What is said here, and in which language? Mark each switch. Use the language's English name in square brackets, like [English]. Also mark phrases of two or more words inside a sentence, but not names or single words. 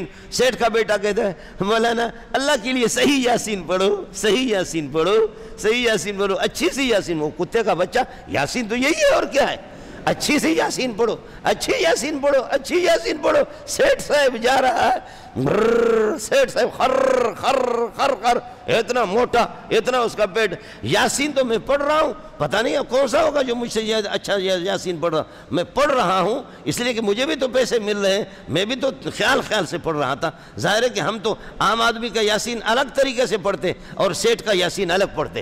[Urdu] سیٹھ کا بیٹا کہتا ہے مولانا اللہ کے لیے صحیح یاسین پڑھو، صحیح یاسین پڑھو، صحیح یاسین پڑھو، اچھی سی یاسین۔ وہ کتے کا بچہ، یاسین تو یہی ہے اور کیا ہے، اچھی سی یاسین پڑھو، اچھی یاسین پڑھو، اچھی یاسین پڑھو۔ سیٹھ صاحب جا رہا ہے، سیٹھ صاحب خر خر خر خر، اتنا موٹا، اتنا اس کا پیٹ۔ یاسین تو میں پڑھ رہا ہوں، پتہ نہیں کون سا ہوگا جو مجھ سے اچھا یاسین پڑھ رہا، میں پڑھ رہا ہوں اس لیے کہ مجھے بھی تو پیسے مل رہے ہیں، میں بھی تو خیال سے پڑھ رہا تھا۔ ظاہر ہے کہ ہم تو عام آدمی کا یاسین الگ طریقے سے پڑھتے اور سیٹھ کا یاسین الگ پڑھتے۔